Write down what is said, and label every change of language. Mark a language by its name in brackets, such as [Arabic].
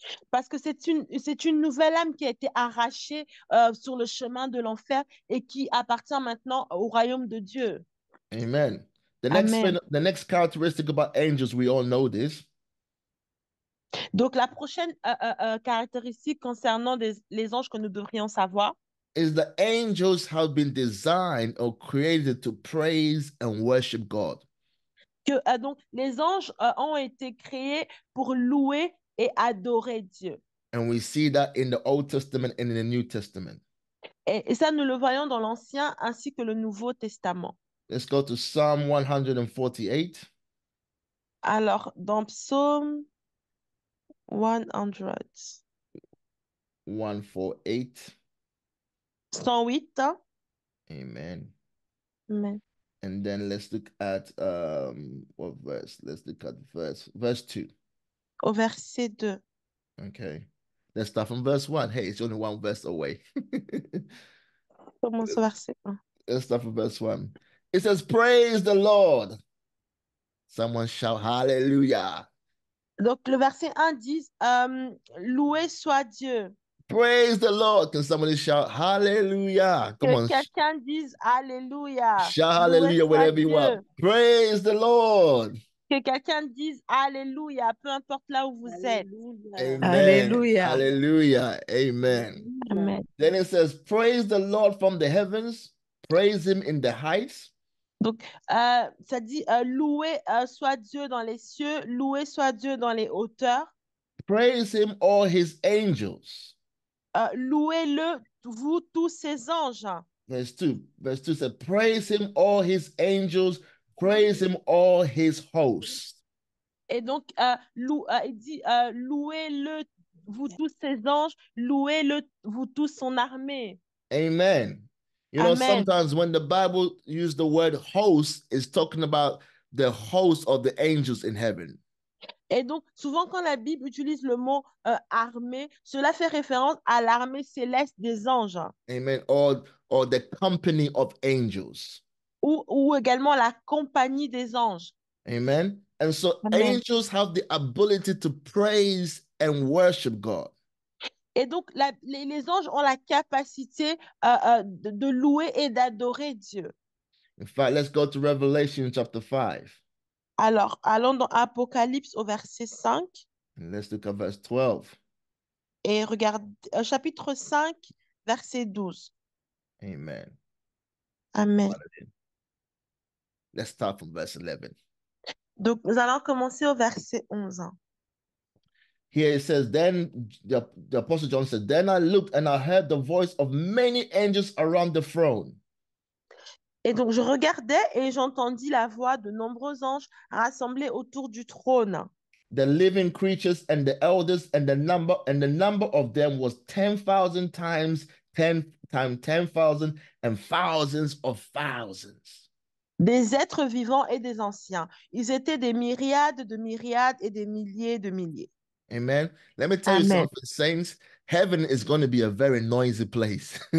[French] Parce que c'est une nouvelle âme qui a été arrachée sur le chemin de l'enfer et qui appartient maintenant au royaume de Dieu. Amen. Amen. [English] The next characteristic about angels, we all know this. [French] Donc, la prochaine caractéristique concernant les anges que nous devrions savoir, [English] is the angels have been designed or created to praise and worship God. [French] que donc les anges ont été créés pour louer et adorer Dieu. [English] And we see that in the Old Testament and in the New Testament. [French] Et ça, nous le voyons dans l'Ancien ainsi que le Nouveau Testament. [English] Let's go to Psalm 148. [French] Alors, dans Psaume 100. 148. 108. Amen. Amen. [English] And then let's look at what verse? Let's look at verse 2. [French] Au verset 2. [English] Okay. Let's start from verse 1. Hey, it's only one verse away. [French] Commence au verset 1. [English] Let's start from verse 1. It says, praise the Lord. Someone shout hallelujah. [French] Donc, le verset 1 dit, loué soit Dieu. [English] Praise the Lord. Can somebody shout hallelujah? Come on. [French] Que quelqu'un dise alléluia. [English] Shout hallelujah wherever you are. Praise the Lord. [French] Que quelqu'un dise alléluia, peu importe là où vous êtes. Amen. Alléluia. [English] Hallelujah. Amen. Amen. Then it says, praise the Lord from the heavens. Praise him in the heights. [French] Donc, ça dit loué soit Dieu dans les cieux, loué soit Dieu dans les hauteurs. [English] Praise him, all his angels. [French] Louez-le, vous tous ses anges. [English] Verse 2. Verse 2 says, praise him, all his angels. Praise him, all his hosts. [French] Et donc, il dit louez-le, vous tous ses anges, louez-le, vous tous son armée. [English] Amen. You know, Amen. sometimes when the Bible uses the word host, it's talking about the host of the angels in heaven. [French] Et donc, souvent, quand la Bible utilise le mot armée, cela fait référence à l'armée céleste des anges. Amen. [English] Or the company of angels. [French] Ou également la compagnie des anges. [English] Amen. And so Amen. angels have the ability to praise and worship God. [French] Et donc, les anges ont la capacité de louer et d'adorer Dieu. [English] In fact, let's go to Revelation chapter 5. [French] Alors, allons dans Apocalypse au verset 5 [English] And let's look at verse 12. [French] et regarde chapitre 5, verset 12. Amen. Amen. [English] Let's start from verse 11. [French] Donc, nous allons commencer au verset 11. [English] Here it says, then the Apostle John said, then I looked and I heard the voice of many angels around the throne. [French] Et donc, je regardais et j'entendis la voix de nombreux anges rassemblés autour du trône. [English] The living creatures and the elders, and the number of them was 10,000 times 10 times 10,000 and thousands of thousands. [French] Des êtres vivants et des anciens. Ils étaient des myriades de myriades et des milliers de milliers. [English] Amen. Let me tell you Amen. something, saints. Heaven is going to be a very noisy place.